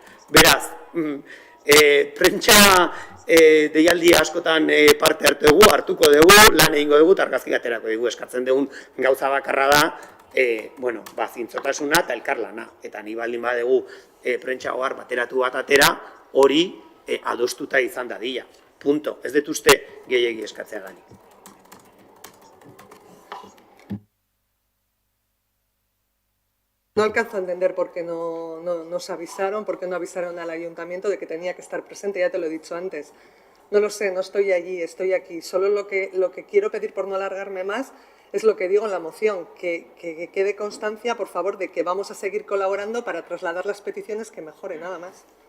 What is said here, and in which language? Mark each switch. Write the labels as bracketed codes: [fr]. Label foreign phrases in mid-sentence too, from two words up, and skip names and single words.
[eu] Beraz, prentsa deialdi askotan parte hartuko dugu, lan egingo dugu, eta argazki aterako dugu, eskatzen dugun gauza bakarra da, zintzotasuna eta elkarlana. Eta ni baldin badugu prentxaohar bateratu bat atera, hori adostuta izan dadila. Punto. Ez dut uste gehiegi eskatzea gani. [es] No alcanzo a entender por qué no nos avisaron, por qué no avisaron al ayuntamiento de que tenía que estar presente, ya te lo he dicho antes. No lo sé, no estoy allí, estoy aquí. Solo lo que quiero pedir, por no alargarme más, es lo que digo en la moción, que quede constancia, por favor, de que vamos a seguir colaborando para trasladar las peticiones que mejore, nada más.